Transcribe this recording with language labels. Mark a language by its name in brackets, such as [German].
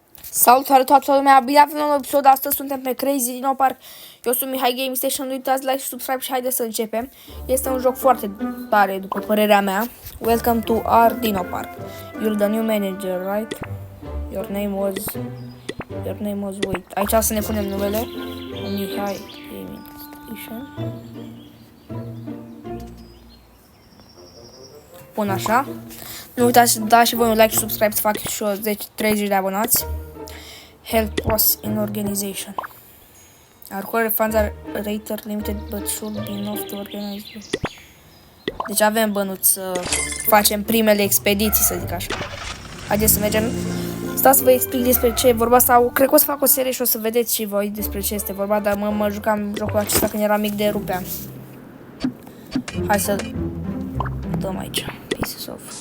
[Romanian] Salutare toată lumea, bine avem un nou episod, astăzi suntem pe Crazy Dino Park. Eu sunt Mihai Game Station, nu uitați like și subscribe și haideți să începem. Este un joc foarte tare, după părerea mea. [English] Welcome to our Dino Park. You're the new manager, right? Your name was, wait, [Romanian] aici să ne punem numele. Mihai Game Station. Bun, așa. Nu uitați să dați și voi un like și subscribe, să fac și eu 30 de abonați. [English] Help us in organization. Our core funds are rated limited but should be enough to organize. [Romanian] Deci avem bănuți să facem primele expediții, să zic așa. Haideți să mergem. Stați să vă explic despre ce e vorba sau cred că o să fac o serie și o să vedeți și voi despre ce este vorba, dar mă jucam jocul acesta când eram mic de rupeam. Hai să dăm aici. [English] Pieces of.